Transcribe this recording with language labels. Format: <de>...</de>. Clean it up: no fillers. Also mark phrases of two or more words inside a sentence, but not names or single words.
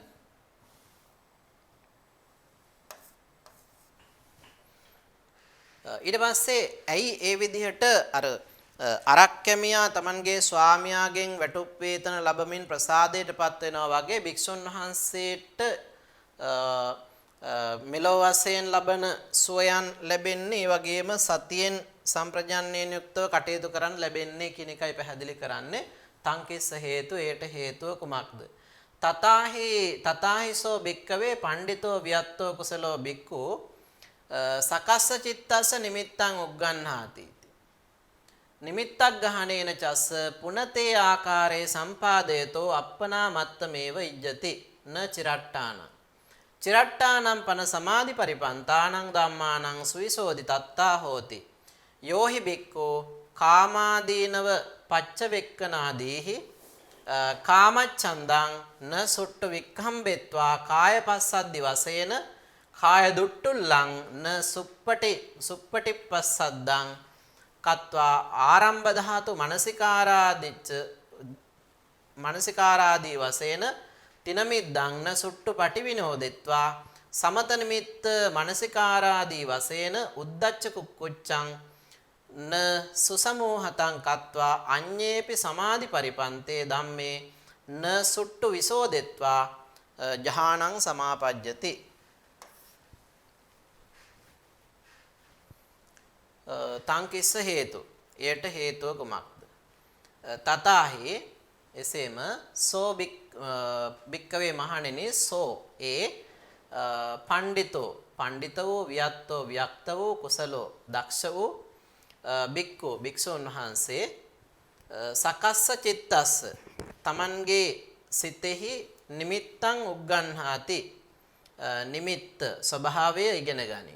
<si>ඊට පස්සේ ඇයි ඒ විදිහට අර අරක්කැමියා තමන්ගේ ස්වාමියාගෙන් වැටුප් වේතන ලැබමින් ප්‍රසාදයටපත් වෙනවා වගේ භික්ෂුන් වහන්සේට මෙලොව වශයෙන් ලබන සෝයන් ලැබෙන්නේ ඒ වගේම සතියෙන් සම්ප්‍රජාන්නයෙන් යුක්තව කටයුතු කරන්න ලැබෙන්නේ කියන එකයි පැහැදිලි කරන්නේ.</si> <pi>තංකිස්ස හේතු.</pi> <si>ඒට හේතුව කුමක්ද?</si> <pi>තථාහිසෝ භික්කවේ පණ්ඩිතෝ වියත්තෝ කුසලෝ භික්ඛු සකස්ස චිත්තස්ස නිමිත්තං උග්ගන්හාති. නිමිත්තක් ගහනේන චස්ස පුනතේ ආකාරේ සම්පාදයතෝ අප්පනා මත්තමේව ඉජ්ජති න චිරට්ඨාන. චිරට්ඨානම් පන සමාධි පරිපන්තානං ධම්මානං සුවිසෝදි තත්තා හෝති. යෝහි භික්ඛෝ කාමාදීනව පච්චවෙක්කනාදීහි කාමච්ඡන්දං න සුට්ඨ වික්ඛම්බෙත්වා කායපස්සද්දි වශයෙන් කාය දුට්ටුල්ලං න සුප්පටිපස්සද්දං කତ୍වා ආරම්භ ධාතු මනසිකාරාදී වශයෙන් තිනමිද්දං න සුට්ටු පටිවිනෝදෙත්වා සමත නිමිත්ත මනසිකාරාදී වශයෙන් උද්දච්ච කුක්කුච්ඡං න සුසමෝහතං කତ୍වා අඤ්ඤේපි සමාධි පරිපන්තේ ධම්මේ න සුට්ටු විසෝදෙත්වා ජහානං සමාපජ්ජති. තංකිස්ස හේතු.</pi> <si>එයට හේතුව කුමක්ද? තථාහි එසේම</si> <pi>සෝ භික්කවේ</pi> <si>මහණෙනි සෝ ඒ පණ්ඩිතෝ පණ්ඩිත වූ වියත්තෝ වික්ත වූ කුසලෝ දක්ෂ වූ භික්ඛු භික්ෂුන් වහන්සේ</si> <pi>සකස්ස චිත්තස්ස</pi> <si>තමන්ගේ සිතෙහි</si> <pi>නිමිත්තං උග්ගණ්හාති</pi> <si>නිමිත්ත ස්වභාවය ඉගෙන ගනී.</si>